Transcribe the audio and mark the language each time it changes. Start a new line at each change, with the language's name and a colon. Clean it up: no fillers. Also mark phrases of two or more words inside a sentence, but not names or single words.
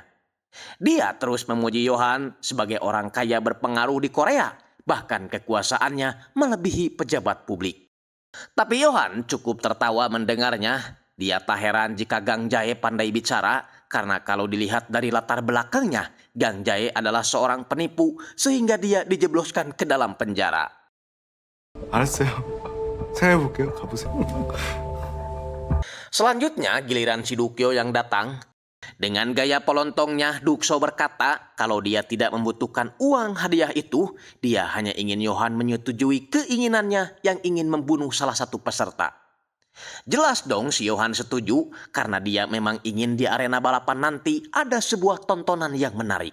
Indonesian: Dia terus memuji Johan sebagai orang kaya berpengaruh di Korea, bahkan kekuasaannya melebihi pejabat publik. Tapi Johan cukup tertawa mendengarnya. Dia tak heran jika Gang Jae pandai bicara, karena kalau dilihat dari latar belakangnya, Gang Jae adalah seorang penipu sehingga dia dijebloskan ke dalam penjara.
Korean: 알았어요. 생각해볼게요. 가보세요.
Indonesian: Selanjutnya giliran si Dukyo yang datang. Dengan gaya pelontongnya, Dukso berkata kalau dia tidak membutuhkan uang hadiah itu, dia hanya ingin Johan menyetujui keinginannya yang ingin membunuh salah satu peserta. Jelas dong si Johan setuju karena dia memang ingin di arena balapan nanti ada sebuah tontonan yang menarik.